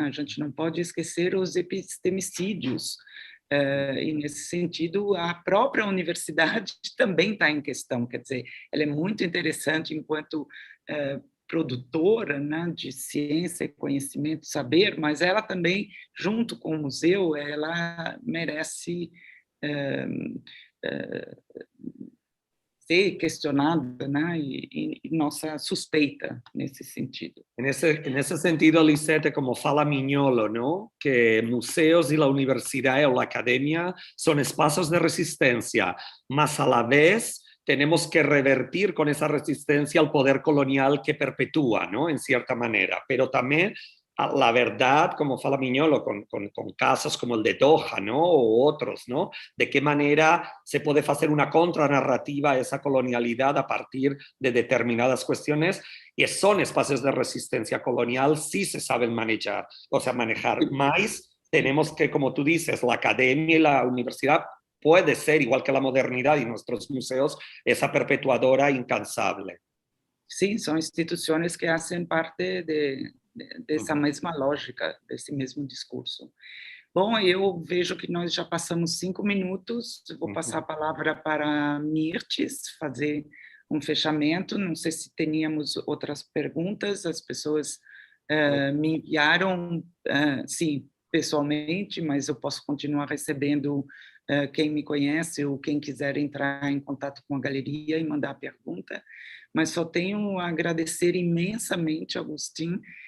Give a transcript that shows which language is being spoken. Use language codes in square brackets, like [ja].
[pt] A gente não pode esquecer os epistemicídios, e nesse sentido a própria universidade também está em questão, quer dizer, ela é muito interessante enquanto produtora, né, de ciência, conhecimento, saber, mas ela também, junto com o museu, ela merece ser questionada, né, e nossa suspeita nesse sentido. [es] En ese sentido, Lisette, [pt] como fala Mignolo, [es] ¿no? Que museos y la universidad o la academia son espacios de resistencia, mas a la vez tenemos que revertir con esa resistencia al poder colonial que perpetúa, ¿no? En cierta manera, pero también la verdad, [pt] como fala Mignolo, [es] con casos como el de Doha, ¿no? O otros, ¿no? De qué manera se puede hacer una contranarrativa a esa colonialidad a partir de determinadas cuestiones, y son espacios de resistencia colonial, sí se saben manejar, más tenemos que, como tú dices, la academia y la universidad puede ser, igual que la modernidad y nuestros museos, esa perpetuadora incansable. [pt] Sim, são instituições que fazem parte dessa mesma lógica, desse mesmo discurso. Bom, eu vejo que nós já passamos 5 minutos, vou passar a palavra para Mirtes, fazer um fechamento, não sei se teríamos outras perguntas, as pessoas me enviaram, sim, pessoalmente, mas eu posso continuar recebendo quem me conhece ou quem quiser entrar em contato com a galeria e mandar pergunta, mas só tenho a agradecer imensamente, Agustin,